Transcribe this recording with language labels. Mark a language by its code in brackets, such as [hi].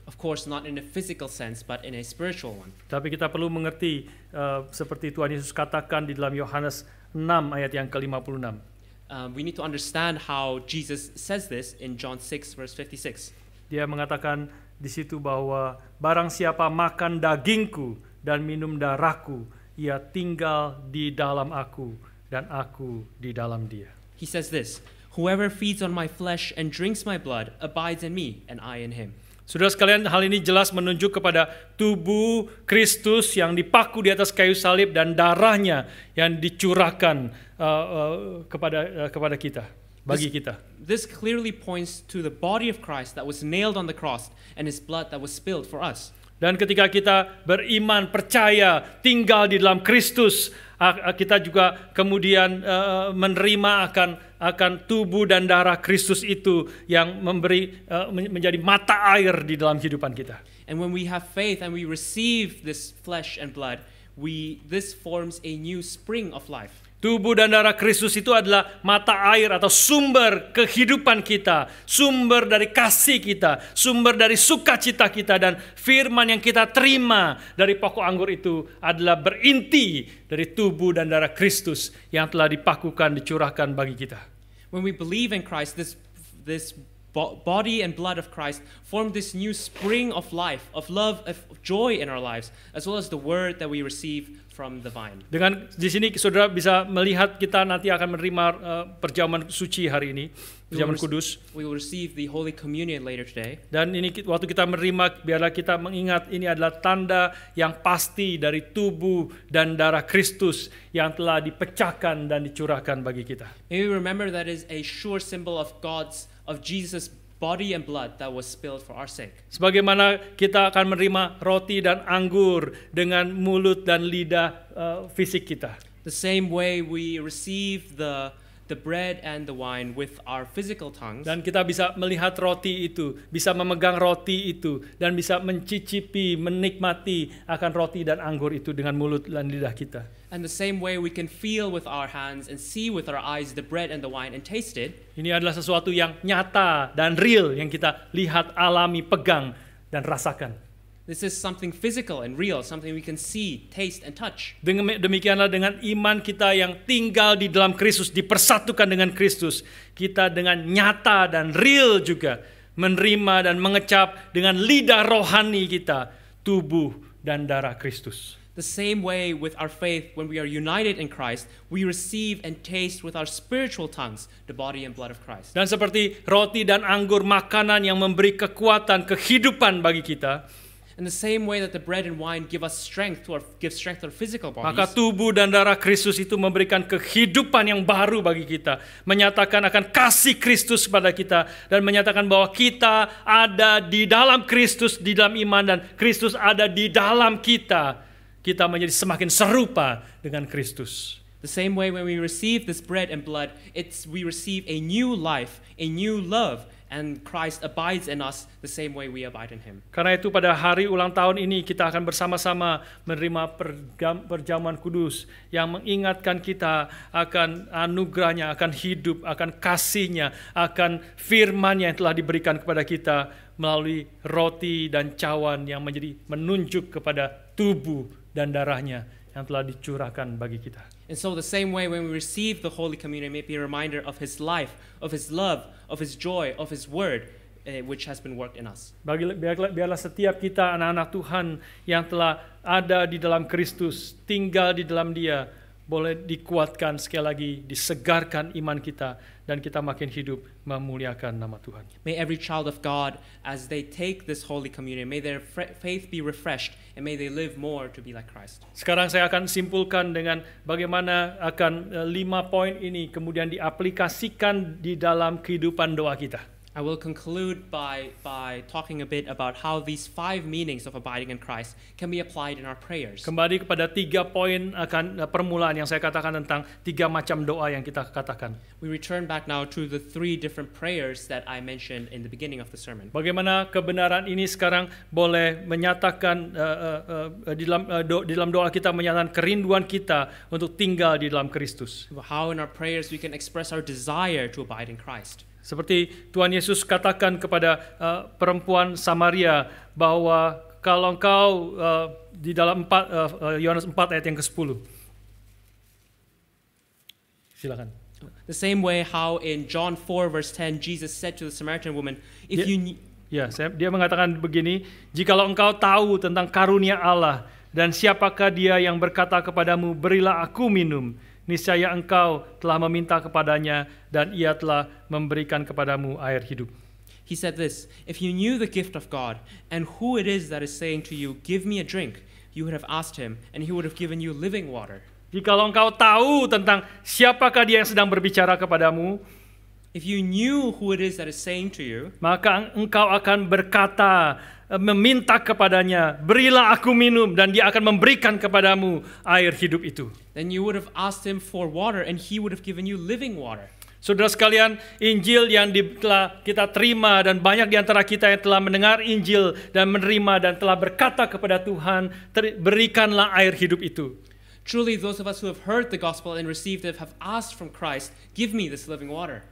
[en] Of course, not in a physical sense, but in a spiritual one. [id] Tapi kita perlu mengerti seperti Tuhan Yesus katakan di dalam Yohanes 6 ayat yang ke-56. [en] We need to understand how Jesus says this in John 6 verse 56. [id] Dia mengatakan di situ bahwa barang siapa makan dagingku dan minum darahku, ia tinggal di dalam aku dan aku di dalam dia. [en] He says this, whoever feeds on my flesh and drinks my blood abides in me and I in him. [id] Saudara sekalian, hal ini jelas menunjuk kepada tubuh Kristus yang dipaku di atas kayu salib dan darahnya yang dicurahkan kepada kita, bagi kita. [en] This clearly points to the body of Christ that was nailed on the cross and His blood that was spilled for us. [id] Dan ketika kita beriman, percaya, tinggal di dalam Kristus, kita juga kemudian menerima akan tubuh dan darah Kristus itu yang menjadi mata air di dalam kehidupan kita. [en] And when we have faith and we receive this flesh and blood, this forms a new spring of life. [id] Tubuh dan darah Kristus itu adalah mata air atau sumber kehidupan kita, sumber dari kasih kita, sumber dari sukacita kita, dan firman yang kita terima dari pokok anggur itu adalah berinti dari tubuh dan darah Kristus yang telah dipakukan, dicurahkan bagi kita. [en] When we believe in Christ, this body and blood of Christ form this new spring of life, of love, of joy in our lives, as well as the word that we receive from the vine. [id] Dengan di sini saudara bisa melihat kita nanti akan menerima perjamuan suci hari ini, perjamuan kudus. [en] We will receive the Holy Communion later today. [id] Dan ini waktu kita menerima, biarlah kita mengingat ini adalah tanda yang pasti dari tubuh dan darah Kristus yang telah dipecahkan dan dicurahkan bagi kita. [en] May we remember that is a sure symbol of Jesus' body and blood that was spilled for our sake. [id] Sebagaimana kita akan menerima roti dan anggur dengan mulut dan lidah fisik kita. [en] The same way we receive the bread and the wine with our physical tongues. [id] Dan kita bisa melihat roti itu, bisa memegang roti itu, dan bisa mencicipi, menikmati akan roti dan anggur itu dengan mulut dan lidah kita. [en] And the same way we can feel with our hands and see with our eyes the bread and the wine and taste it. [id] Ini adalah sesuatu yang nyata dan real yang kita lihat, alami, pegang dan rasakan. [en] This is something physical and real, something we can see, taste, and touch. [id] Demikianlah dengan iman kita yang tinggal di dalam Kristus, dipersatukan dengan Kristus, kita dengan nyata dan real juga menerima dan mengecap dengan lidah rohani kita tubuh dan darah Kristus. [en] The same way with our faith, when we are united in Christ, we receive and taste with our spiritual tongues the body and blood of Christ. [id] Dan seperti roti dan anggur, makanan yang memberi kekuatan, kehidupan bagi kita, [en] In the same way that the bread and wine give strength to our physical bodies, [id] maka tubuh dan darah Kristus itu memberikan kehidupan yang baru bagi kita, menyatakan akan kasih Kristus kepada kita, dan menyatakan bahwa kita ada di dalam Kristus, di dalam iman, dan Kristus ada di dalam kita. Kita menjadi semakin serupa dengan Kristus. [en] The same way when we receive this bread and blood, we receive a new life, a new love, and Christ abides in us the same way we abide in Him. [id] Karena itu pada hari ulang tahun ini kita akan bersama-sama menerima perjamuan kudus yang mengingatkan kita akan anugerahnya, akan hidup, akan kasih-Nya, akan firman-Nya yang telah diberikan kepada kita melalui roti dan cawan yang menunjuk kepada tubuh dan darah-Nya yang telah dicurahkan bagi kita. [en] And so the same way when we receive the Holy Communion, may be a reminder of His life, of His love, of His joy, of His word, which has been worked in us. [id] Biarlah setiap kita anak-anak Tuhan yang telah ada di dalam Kristus, tinggal di dalam Dia, boleh dikuatkan sekali lagi, disegarkan iman kita, dan kita makin hidup memuliakan nama Tuhan. [en] May every child of God, as they take this Holy Communion, may their faith be refreshed, and may they live more to be like Christ. [id] Sekarang saya akan simpulkan dengan bagaimana akan 5 poin ini kemudian diaplikasikan di dalam kehidupan doa kita. [en] I will conclude by talking a bit about how these 5 meanings of abiding in Christ can be applied in our prayers. [id] Kembali kepada 3 poin akan permulaan yang saya katakan tentang 3 macam doa yang kita katakan. [en] We return back now to the 3 different prayers that I mentioned in the beginning of the sermon. [id] Bagaimana kebenaran ini sekarang boleh menyatakan di dalam doa kita, menyatakan kerinduan kita untuk tinggal di dalam Kristus. [en] How in our prayers we can express our desire to abide in Christ. [id] Seperti Tuhan Yesus katakan kepada perempuan Samaria bahwa kalau engkau di dalam Yohanes 4 ayat yang ke-10. Silakan. [en] The same way how in John 4 verse 10 Jesus said to the Samaritan woman, [id] dia mengatakan begini, jikalau engkau tahu tentang karunia Allah dan siapakah dia yang berkata kepadamu, berilah aku minum, niscaya engkau telah meminta kepadanya dan ia telah memberikan kepadamu air hidup. [en] He said this, if you knew the gift of God and who it is that is saying to you, give me a drink, you would have asked him and he would have given you living water. [id] Jikalau engkau tahu tentang siapakah dia yang sedang berbicara kepadamu, [en] if you knew who it is that is saying to you, [id] maka engkau akan berkata, meminta kepadanya, berilah aku minum, dan dia akan memberikan kepadamu air hidup itu. [en] Then you would have asked him for water and he would have given you living water. [id] Saudara sekalian, Injil yang telah kita terima dan banyak di antara kita yang telah mendengar Injil dan menerima dan telah berkata kepada Tuhan, berikanlah air hidup itu. [en] Truly, those of us who have heard the gospel and received it have asked from Christ, give me this living water.